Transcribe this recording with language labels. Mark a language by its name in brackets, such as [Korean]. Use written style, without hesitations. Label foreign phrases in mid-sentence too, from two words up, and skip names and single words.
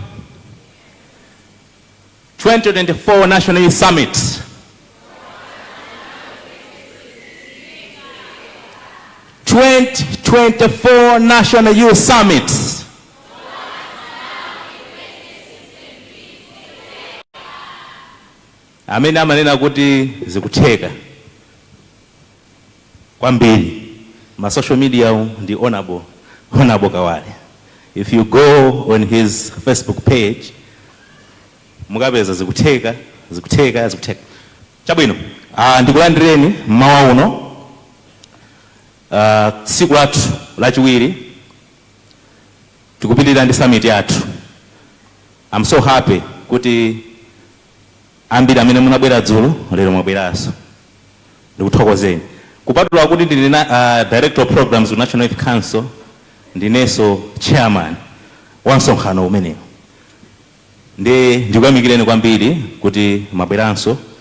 [English] 2024 National Youth Summit. '24 National Youth Summit. [Nyanja] Amene amanena kuti zikutheka kwambiri ma [English] social media [Nyanja] ndi honorable Kawale. [English] If you go on his Facebook page, [Nyanja] mukapeza zikutheka. Chabwino, ndikulandireni mmawa uno, tsiku lathu lachiwiri, tikupitirira ndi summit yathu. [English] I'm so happy [Nyanja] kuti ambiri amene munabwera dzulo, lero mwabweranso. Ndikuthokozeni. Kupatula kuti ndili [English] Director of Programs with [Nyanja] National Youth Council, ndineso chairman wa msonkhano umenewu. Ndikuyamikireni kwambiri kuti mwabweranso.